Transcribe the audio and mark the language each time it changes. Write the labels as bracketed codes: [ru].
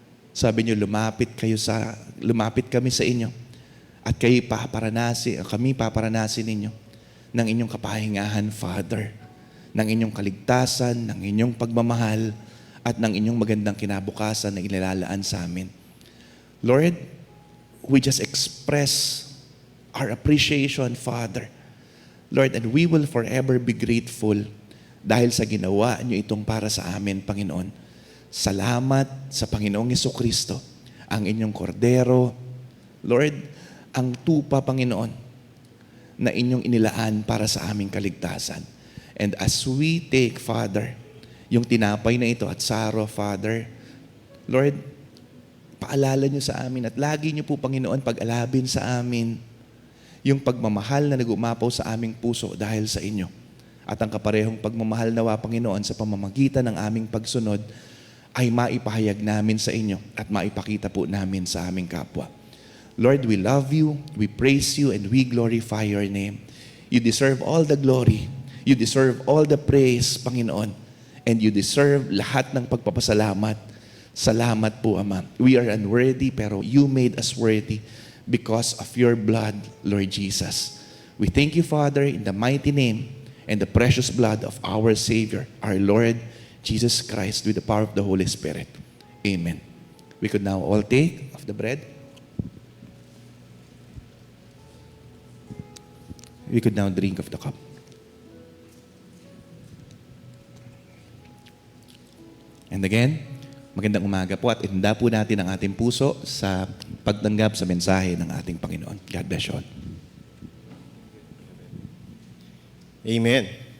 [tl] Sabi niyo, lumapit kami sa inyo at kami paparanasin ninyo ng inyong kapahingahan, Father, ng inyong kaligtasan, ng inyong pagmamahal, at ng inyong magandang kinabukasan na inilalaan sa amin. [en] Lord, we just express our appreciation, Father. [tl] Lord, [en] and we will forever be grateful [tl] dahil sa ginawa niyo itong para sa amin, Panginoon. Salamat sa Panginoong Jesucristo, ang inyong kordero. Lord, ang tupa, Panginoon, na inyong inilaan para sa aming kaligtasan. [en] And as we take, [tl] Father, yung tinapay na ito at saro, Father, Lord, paalala niyo sa amin at lagi niyo po, Panginoon, pag-alabin sa amin yung pagmamahal na nag-umapaw sa aming puso dahil sa inyo. At ang kaparehong pagmamahal nawa, Panginoon, sa pamamagitan ng aming pagsunod ay maipahayag namin sa inyo at maipakita po namin sa aming kapwa. [en] Lord, we love you, we praise you, and we glorify your name. You deserve all the glory. You deserve all the praise, Panginoon. And you deserve [tl] lahat ng pagpapasalamat. Salamat po, Ama. [en] We are unworthy, pero you made us worthy because of your blood, Lord Jesus. We thank you, Father, in the mighty name and the precious blood of our Savior, our Lord Jesus Christ, with the power of the Holy Spirit. Amen. We could now all take of the bread. We could now drink of the cup. [tl] And again, magandang umaga po at ihanda po natin ang ating puso sa pagtanggap sa mensahe ng ating Panginoon. [en] God bless you all. Amen.